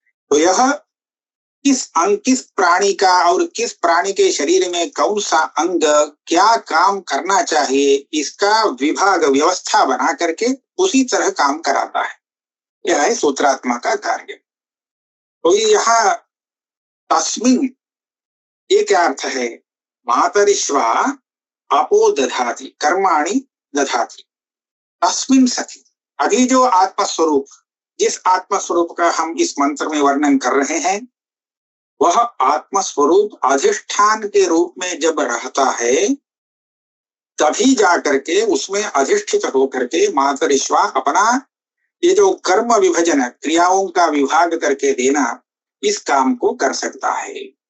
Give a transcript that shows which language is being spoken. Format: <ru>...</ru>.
<hi>तो यह किस प्राणी का और किस प्राणी के शरीर में कौन सा अंग क्या काम करना चाहिए, इसका विभाग व्यवस्था बना करके उसी तरह काम कराता है। यह है सूत्रात्मा का कार्य। तो यहाँ तस्मिन् ये क्या अर्थ है?</hi> <sa>मातरिश्वा अपो दधाति कर्माणि दधाति तस्मिन् सति।</sa> <hi>अभी जो आत्मस्वरूप, जिस आत्मस्वरूप का हम इस मंत्र में वर्णन कर रहे हैं, वह आत्मस्वरूप अधिष्ठान के रूप में जब रहता है तभी जाकर के उसमें अधिष्ठित होकर के मातरिश्वा अपना ये जो कर्म विभजन, क्रियाओं का विभाग करके देना, इस काम को कर सकता है।</hi>